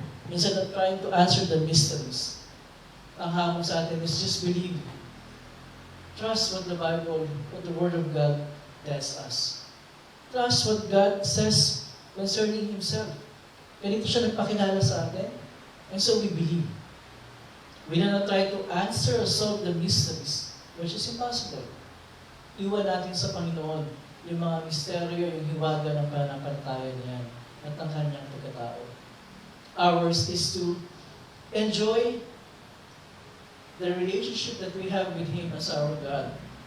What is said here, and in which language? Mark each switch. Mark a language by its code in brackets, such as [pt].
[en] Minsan not trying to answer the mysteries. [tl] Ang hamon sa atin [en] is just believe. Trust what the Bible, what the Word of God tells us. Trust what God says concerning Himself. [tl] Ganito siya nagpakilala sa atin. [en] And so we believe. We do not try to answer or solve the mysteries, which is impossible. [tl] Iwan natin sa Panginoon yung mga misteryo, yung hiwaga ng pananampalataya niyan at ang kanyang pagkatao. [en] Ours is to enjoy the relationship that we have with Him as our God.